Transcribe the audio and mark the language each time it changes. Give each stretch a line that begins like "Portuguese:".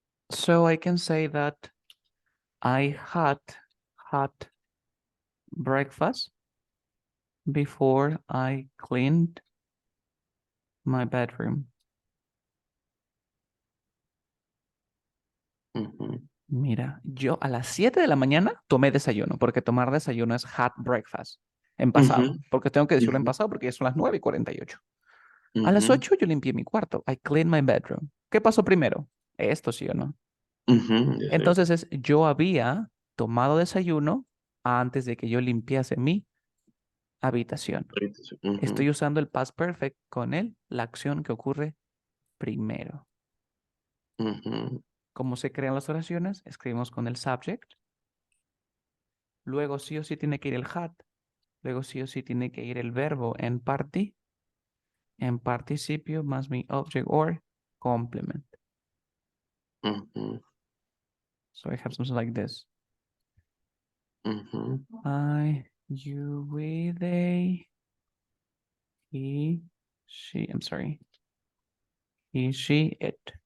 English: So I can say that I had breakfast before I cleaned my bedroom.
Spanish: Mira, yo a las 7 de la mañana tomé desayuno, porque tomar desayuno es
English: had breakfast.
Spanish: En pasado. Mhm. Porque tengo que decirlo en pasado porque ya son las 9:48. A las 8 yo limpié mi cuarto.
English: I cleaned my bedroom.
Spanish: ¿Qué pasó primero? Esto, ¿sí o no?
English: Mhm. Yes, sir.
Spanish: Entonces es yo había tomado desayuno antes de que yo limpiase mi habitación. Estoy Mhm. usando el past perfect con la acción que ocurre primero. Mhm. ¿Cómo se crean las oraciones? Escribimos con el subject. Luego sí o sí tiene que ir el had. Luego sí o sí tiene que ir el verbo en participio más mi
English: object or complement. Mhm. So I have something like this. Mhm. I, you, we, they, he, she, I'm sorry. He, she, it.